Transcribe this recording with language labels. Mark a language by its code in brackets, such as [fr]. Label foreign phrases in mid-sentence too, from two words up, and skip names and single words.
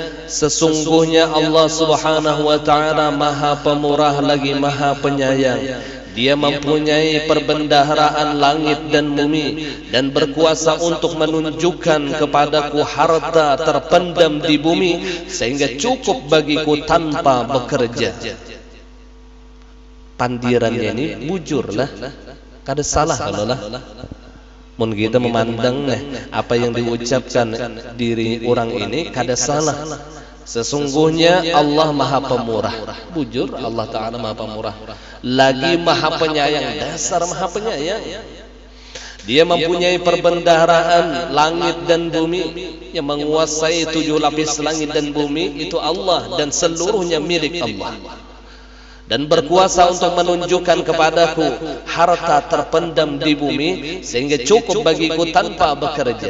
[id] Sesungguhnya Allah [ar] سبحانه وتعالى [id] maha pemurah lagi maha penyayang. Dia mempunyai perbendaharaan langit dan bumi, dan berkuasa untuk menunjukkan kepadaku harta terpendam di bumi, sehingga cukup bagiku tanpa bekerja. [bjn] Pandirannya ini bujur lah, kada salah kalau lah. Mun kita memandang apa yang diucapkan diri orang ini kada salah. [id] Sesungguhnya Allah maha pemurah, bujur Allah Ta'ala maha pemurah, lagi maha penyayang, dasar maha penyayang. Dia mempunyai perbendaharaan langit dan bumi, yang menguasai 7 lapis langit dan bumi itu Allah, dan seluruhnya milik Allah. Dan berkuasa untuk menunjukkan kepadaku harta terpendam di bumi, sehingga cukup bagiku tanpa bekerja.